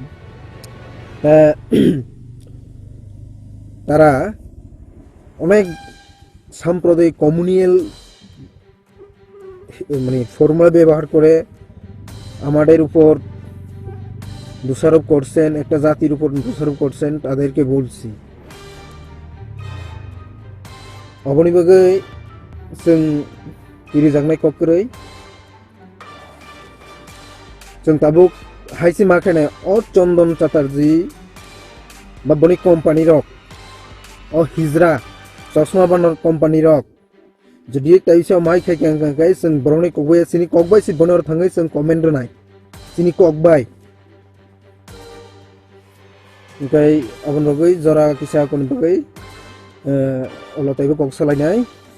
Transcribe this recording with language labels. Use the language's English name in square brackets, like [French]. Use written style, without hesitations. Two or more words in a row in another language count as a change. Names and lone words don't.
[Bangla] তারা অনেক সাম্প্রদায়িক কমিউনিয়াল মানে ফর্মুলা ব্যবহার করে আমাদের উপর দোষারোপ করছেন, একটা জাতির উপর দোষারোপ করছেন, তাদেরকে বলছি [Kok Borok] অবনীবাগৈ जों गिरिजांनाय कक्रै जों ताबुक हाइसि माखाने अ चंदन चटार्जी बा बनि कोम्पानी रक अ हिजरा चश्मा बानर कोम्पानी रक जुदि ताइसा माइ खाय जों बरंनि कगबाय सिनि कगबाय सिट बनर थाङै जों कमेन्ट रोनाय सिनि कगबाय ओमफ्राय आबन बगै जरा किसा कोन बगै अला ताइबो कग सालायनाय